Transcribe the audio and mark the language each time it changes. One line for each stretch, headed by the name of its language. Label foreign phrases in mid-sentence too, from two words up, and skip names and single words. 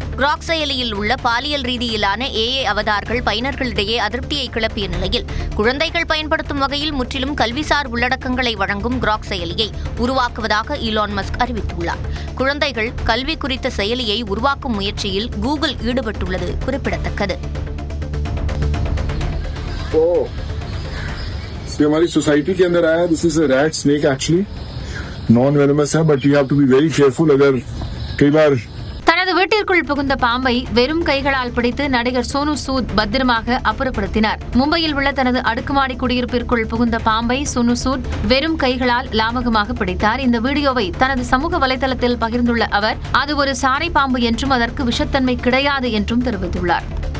Tamil: கிராக் செயலியில் உள்ள பாலியல் ரீதியிலான AI அவதார்கள் பயனர்களிடையே அதிருப்தியை கிளப்பிய நிலையில் குழந்தைகள் பயன்படுத்தும் வகையில் முற்றிலும் கல்விசார் உள்ளடக்கங்களை வழங்கும் கிராக் செயலியை உருவாக்குவதாக ஈலான் மஸ்க் அறிவித்துள்ளார். குழந்தைகள் கல்வி குறித்த செயலியை உருவாக்கும் முயற்சியில் கூகுள் ஈடுபட்டுள்ளது குறிப்பிடத்தக்கது.
Hindi: हमारी सोसाइटी के अंदर आया.
English: this is a rat snake actually non venomous है but you have to be very careful.
Hindi: अगर कई बार
Tamil: தனது வீட்டிற்குள் புகுந்த பாம்பை வெறும் கைகளால் பிடித்து நடிகர் சோனு சூத் பத்திரமாக அப்புறப்படுத்தினார். மும்பையில் உள்ள தனது அடுக்குமாடி குடியிருப்பிற்குள் புகுந்த பாம்பை சோனு சூத் வெறும் கைகளால் லாமகமாக பிடித்தார். இந்த வீடியோவை தனது சமூக வலைதளத்தில் பகிர்ந்துள்ள அவர் அது ஒரு சாரை பாம்பு என்றும் அதற்கு விஷத்தன்மை கிடையாது என்றும் தெரிவித்துள்ளார்.